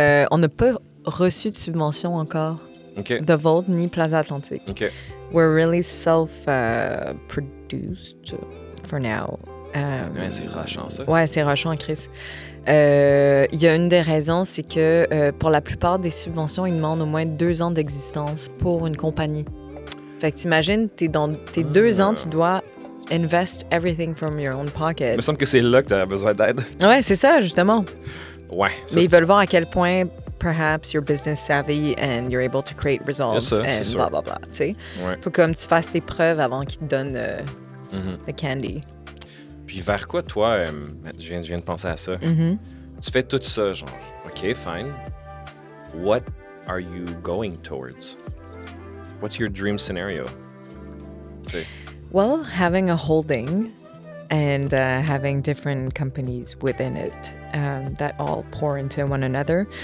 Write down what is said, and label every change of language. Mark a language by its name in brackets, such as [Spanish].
[French] On n'a pas reçu de subvention encore OK. de Volt ni Plaza Atlantique. OK. [English] We're really self-produced for now. [French] Ouais, c'est rachant, ça. Ouais, c'est rushant, Chris. Il y a une des raisons, c'est que pour la plupart des subventions, ils demandent au moins 2 ans d'existence pour une compagnie. Fait que t'imagines, t'es dans tes 2 ans, tu dois [English] invest everything from your own [French] Il [English] pocket. [French] me semble que c'est là que t'as besoin d'aide. Ouais, c'est ça, justement. Ouais. Ça, Mais ils veulent voir à quel point, [English] perhaps, you're business savvy and you're able to create results [French] ça, c'est [English] and [French] sûr. blah, blah, blah, tu sais. Ouais. Faut comme tu fasses tes preuves avant qu'ils te donnent Mhm. le candy. Puis vers quoi, toi, je viens de penser à ça. Mhm. Tu fais tout ça, genre, OK, fine. [English] What are you going towards? What's your dream scenario? [French] Tu sais, [English] Well, having a holding and having different companies within it that all pour into one another.